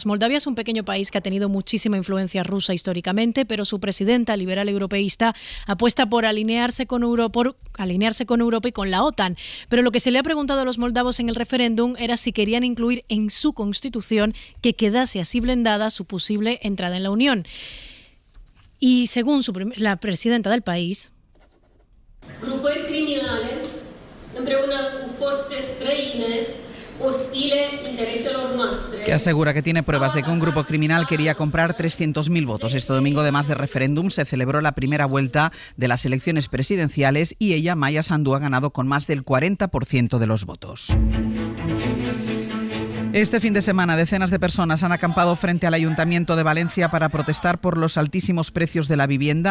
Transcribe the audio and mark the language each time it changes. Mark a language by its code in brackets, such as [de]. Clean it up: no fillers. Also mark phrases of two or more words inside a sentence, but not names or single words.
[es] Moldavia es un pequeño país que ha tenido muchísima influencia rusa históricamente, pero su presidenta liberal europeísta apuesta por alinearse con Europa y con la OTAN. Pero lo que se le ha preguntado a los moldavos en el referéndum era si querían incluir en su constitución que quedase así blindada su posible entrada en la Unión. Y según la presidenta del país, [ro] grupări criminale împreună cu forțe străine ostile intereselor noastre. [es] Que asegura que tiene pruebas de que un grupo criminal quería comprar 300.000 votos. Este domingo, además de referéndum, se celebró la primera vuelta de las elecciones presidenciales y ella, Maya Sandu, ha ganado con más del 40% de los votos. Este fin de semana, decenas de personas han acampado frente al Ayuntamiento de Valencia para protestar por los altísimos precios de la vivienda.